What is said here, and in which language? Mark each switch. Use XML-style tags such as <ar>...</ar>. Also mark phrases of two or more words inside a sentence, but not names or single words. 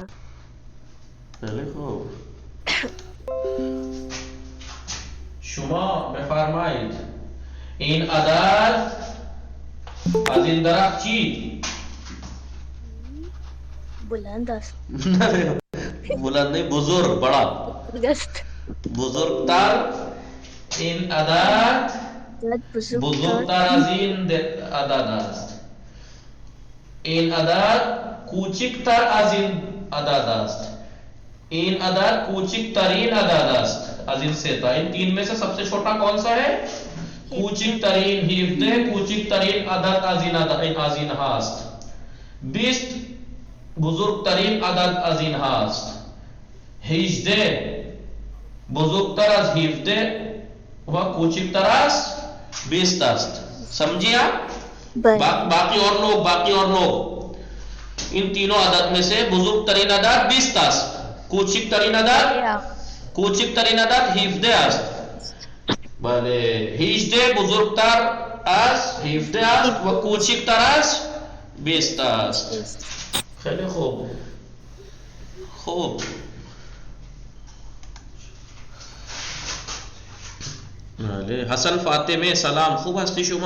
<fa>خیلی خوب. شما بفرمایید این عدد از این درخت چی؟ بلند است.</fa> <ur>بلند نہیں، بزرگ، بڑا،</ur> <fa>بزرگست. بزرگتر. این عدد بزرگتر از این عدد است. این عدد کوچکتر از این عدد است. این عدد کوچکترین عدد است. از این سه تا،</fa> <ur>ان تین میں سے سب سے چھوٹا کون سا ہے؟ کوچکترین.</ur> <fa>17 کوچکترین عدد از این هست. 20 بزرگترین عدد از این هست. 18 بزرگتر از 17 و کوچکتر از 20 است.</fa> <ur>سمجھے آپ؟ باقی اور لوگ ان تینوں عدد میں سے</ur> <fa>بزرگترین عدد 20 است. کوچکترین عدد 17 است. بله، 18 بزرگتر از 17 است و کوچکتر از 20 است. خیلی خوب. بله، حسن فاطمه سلام، خوب هستی شما؟</fa>